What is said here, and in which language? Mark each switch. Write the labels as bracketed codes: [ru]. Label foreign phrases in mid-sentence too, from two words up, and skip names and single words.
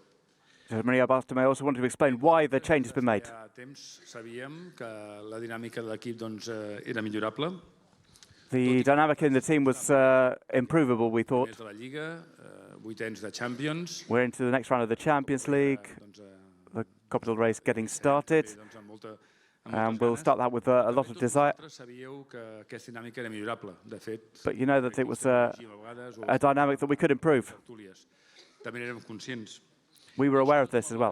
[en] Maria Bartomeu also wanted to explain why the change has been made. [ca] Fa temps sabíem que la dinàmica de l'equip era millorable. [en] The dynamic in the team was improvable, we thought. [ca] De la Lliga, 8 anys de Champions. [en] We're into the next round of the Champions League. The Copa del Rey is getting started. And we'll start that with a lot of desire. But you know that it was a dynamic that we could improve. We were aware of this as well.